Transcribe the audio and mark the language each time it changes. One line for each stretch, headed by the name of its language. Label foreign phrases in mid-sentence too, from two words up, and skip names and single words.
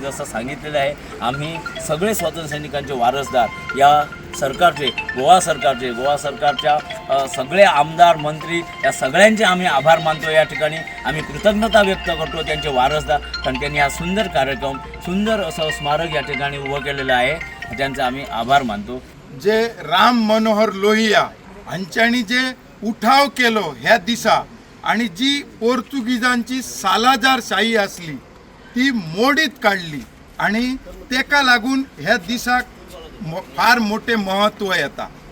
Marathi: जसं सांगितलेलं आहे, आम्ही सगळे स्वातंत्र्य सैनिकांचे वारसदार या सरकारचे, गोवा सरकारच्या सगळे आमदार मंत्री या सगळ्यांचे आम्ही आभार मानतो. या ठिकाणी आम्ही कृतज्ञता व्यक्त करतो त्यांचे वारसदार, कारण त्यांनी हा सुंदर कार्यक्रम, सुंदर असं स्मारक या ठिकाणी उभं केलेलं आहे. त्यांचा आम्ही आभार मानतो.
Konkani: जे राम मनोहर लोहिया हांच्यांनी जे उठाव केलो ह्या दिसा आणि जी पोर्तुगीजांची सालाजारशाही असली ती मोडीत काढली आणि तेका लागून ह्या दिसाक फार मोठे महत्व येता.